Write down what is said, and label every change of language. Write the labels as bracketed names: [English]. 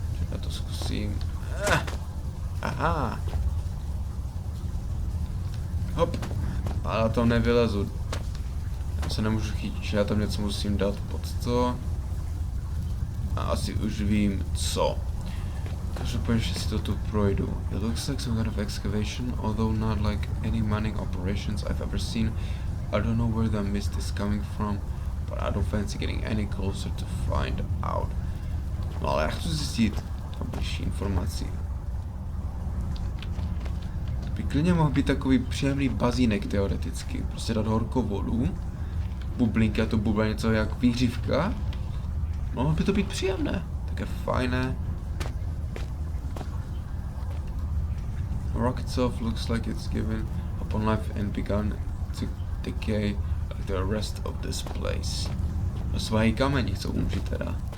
[Czech] Já to zkusím. Aha. Hop. Ale já tam nevylezu. Já se nemůžu chytit, že já tam něco musím dát pod to. A asi už vím co. Každopádně si to tu projdu. [English] It looks like some kind of excavation, although not like any mining operations I've ever seen. I don't know where the mist is coming from, but I don't fancy getting any closer to find out. [Czech] No ale já chci zjistit tam bližší informací. To by klidně mohl být takový příjemný bazínek teoreticky. Prostě dát horkou vodu, bublinky a to bublá něco jak výhřívka. Mohlo by to být příjemné, také fajné. [English] Rock itself looks like it's given upon life and begun to decay like the rest of this place. [Czech] No svahy kamení chcou umřít teda.